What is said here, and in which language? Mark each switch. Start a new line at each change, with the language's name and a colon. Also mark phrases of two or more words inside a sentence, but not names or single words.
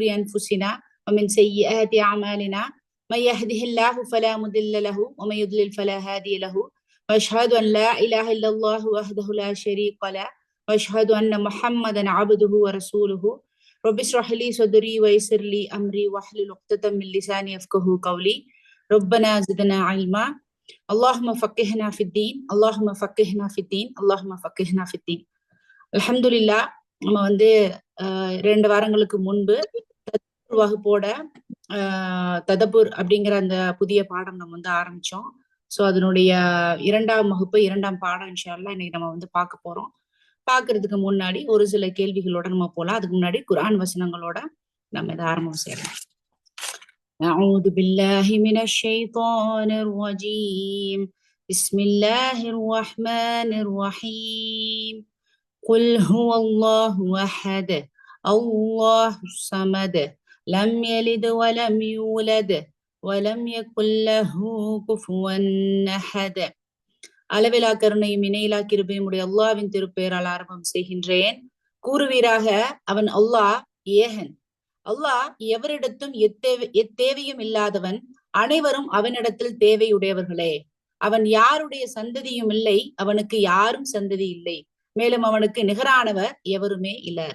Arabic: أنفسنا ومن سيئات أعمالنا من يهده الله فلا مضل له ومن يضلل فلا هادي له وأشهد أن لا إله إلا الله وحده لا شريك له وأشهد أن محمدا عبده ورسوله رب اشرح لي صدري ويسر لي أمري واحلل عقدة من لساني يفقهوا قولي ربنا زدنا علما اللهم فقهنا في الدين اللهم فقهنا في الدين اللهم فقهنا في الدين அல்ஹம்துலில்லாஹ்.
Tamil: நம்ம வந்து 2 வாரங்களுக்கு முன்பு வகுப்போட ததபுர் அப்படிங்கிற அந்த புதிய பாடம் நம்ம வந்து ஆரம்பிச்சோம். ஸோ அதனுடைய 2ஆம் வகுப்பு 2ஆம் பாடம்
Arabic: إن شاء الله
Tamil: இன்னைக்கு நம்ம வந்து பார்க்க போறோம். பார்க்கறதுக்கு முன்னாடி ஒரு சில கேள்விகளோட நம்ம போலாம். அதுக்கு முன்னாடி குர்ஆன் வசனங்களோட நம்ம இதை ஆரம்பம் செய்யலாம்.
Arabic: أعوذ بالله من الشيطان الرجيم بسم الله الرحمن الرحيم قل هو الله أحد الله الصمد لم يلد ولم يولد ولم يكن له كفوا أحد.
Tamil: அளவிலா கருணையும் இணையிலா கிருபையும் உடைய அல்லாஹ்வின் திருப்பெயரால் ஆரம்பம் செய்கின்றேன். கூறுவீராக, அவன் அல்லாஹ் ஏகன். அல்லாஹ் எவரிடத்தும் எத்தேவையும் இல்லாதவன், அனைவரும் அவனிடத்தில் தேவையுடையவர்களே. அவன் யாருடைய சந்ததியும் இல்லை, அவனுக்கு யாரும் சந்ததி இல்லை, மேலும் அவனுக்கு நிகரானவர் எவருமே இல்லர்.